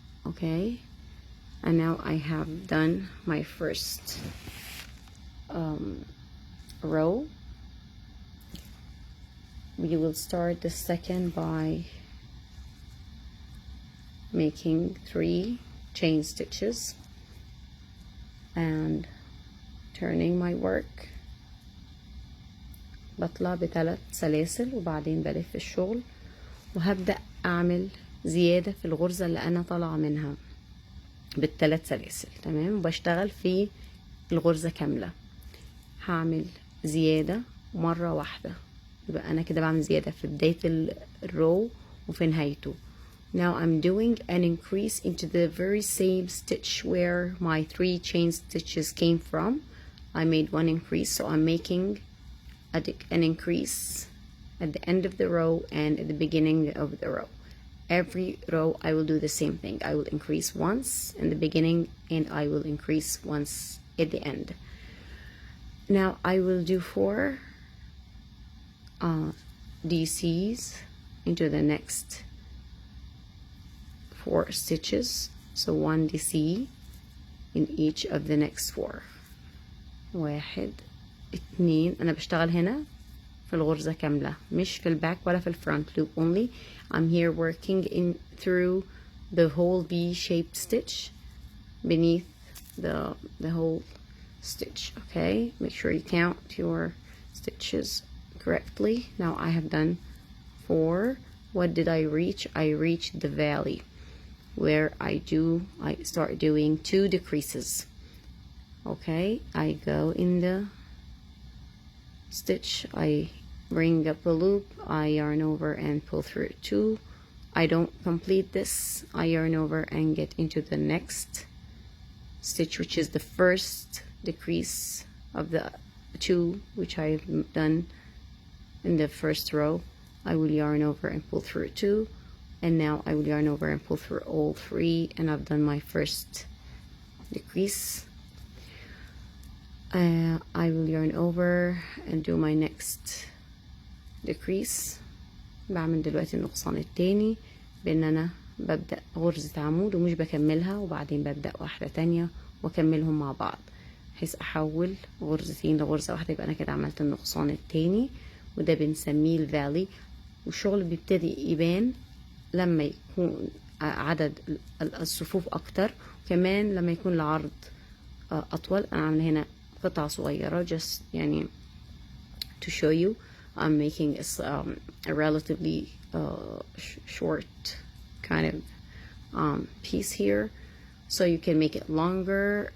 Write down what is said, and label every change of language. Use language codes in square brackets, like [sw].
[en] Okay, and now I have done my first row. We will start the second by making 3 chain stitches and turning my work. [ar] بطلع ب3 سلاسل وبعدين بلف الشغل وهبدأ اعمل زيادة في الغرزة اللي انا طالعة منها بال3 سلاسل. تمام، وبشتغل في الغرزة كاملة. هعمل زيادة مرة واحدة، يبقى انا كده بعمل زيادة في بداية الرو وفي نهايته. [en] Now I'm doing an increase into the very same stitch where my 3 chain stitches came from. I made 1 increase, so I'm making an increase at the end of the row and at the beginning of the row. Every row I will do the same thing. I will increase once in the beginning and I will increase once at the end. Now I will do 4 DCs into the next 4 stitches. So 1 DC in each of the next four. 1 2. [ar] أنا بشتغل هنا في الغرزة كاملة، مش في الباك ولا في الفرونت [en] loop only. I'm here working in through the whole V-shaped stitch beneath the whole stitch. Okay, make sure you count your stitches correctly. Now I have done 4. What did I reach? I reached the valley where I start doing 2 decreases. Okay, I go in the stitch, I bring up a loop, I yarn over and pull through 2. I don't complete this, I yarn over and get into the next stitch, which is the first decrease of the 2 which I've done in the first row. I will yarn over and pull through 2, and now I will yarn over and pull through all 3, and I've done my first decrease. I will yarn over and do my next decrease. [ar] بعمل دلوقتي النقصان التاني بان انا ببدأ غرزة عمود ومش بكملها، وبعدين ببدأ واحدة تانية واكملهم مع بعض بحيث احول غرزتين لغرزة واحدة. يبقى انا كده عملت النقصان التاني، وده بنسميه الفالي. والشغل بيبتدي يبان لما يكون عدد الصفوف اكتر، وكمان لما يكون العرض اطول. انا عامله هنا قطعة صغيرة just يعني [en] to show you. I'm making a relatively short kind of piece here, so you can make it longer.